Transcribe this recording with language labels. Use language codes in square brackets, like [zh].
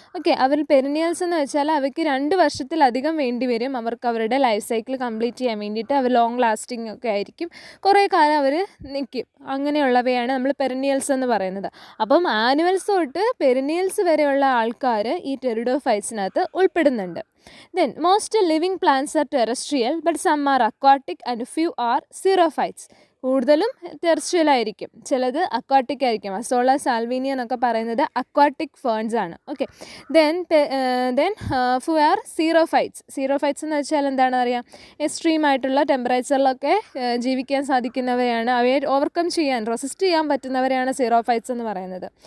[ml] Okay, അവർ പെരിനിയൽസ് എന്ന് വെച്ചാൽ അവയ്ക്ക് 2 വർഷത്തിലധികം വേണ്ടി വരും അവർക്ക് അവരുടെ ലൈഫ് സൈക്കിൾ കംപ്ലീറ്റ് ചെയ്യാൻ വേണ്ടിയിട്ട്. അവർ ലോങ് ലാസ്റ്റിംഗ് ഒക്കെ ആയിരിക്കും, കുറേ കാലം അവർ നിൽക്കും. അങ്ങനെയുള്ളവയാണ് നമ്മൾ പെരിനിയൽസ് എന്ന് പറയുന്നത്. അപ്പം ആനുവൽസ് തൊട്ട് പെരിനിയൽസ് വരെയുള്ള ആൾക്കാർ ഈ ടെറിഡോഫൈറ്റ്സിനകത്ത് ഉൾപ്പെടുന്നുണ്ട്. [en] Then most living plants are terrestrial but some are aquatic and few are xerophytes. [ml] കൂടുതലും ടെറസ്ട്രിയൽ ആയിരിക്കും, ചിലത് അക്വാട്ടിക് ആയിരിക്കും. അസോള, സാൽവീനിയ എന്നൊക്കെ പറയുന്നത് അക്വാട്ടിക് ഫേൺസ് ആണ്. ഓക്കെ, [en] Then who are xerophytes. [ml] സീറോഫൈറ്റ്സ് എന്ന് വെച്ചാൽ എന്താണെന്ന് അറിയാം, എക്സ്ട്രീം ആയിട്ടുള്ള ടെമ്പറേച്ചറിലൊക്കെ ജീവിക്കാൻ സാധിക്കുന്നവരെയാണ്, അവയെ ഓവർകം ചെയ്യാൻ, റെസിസ്റ്റ് ചെയ്യാൻ പറ്റുന്നവരെയാണ് സീറോഫൈറ്റ്സ് എന്ന് പറയുന്നത്.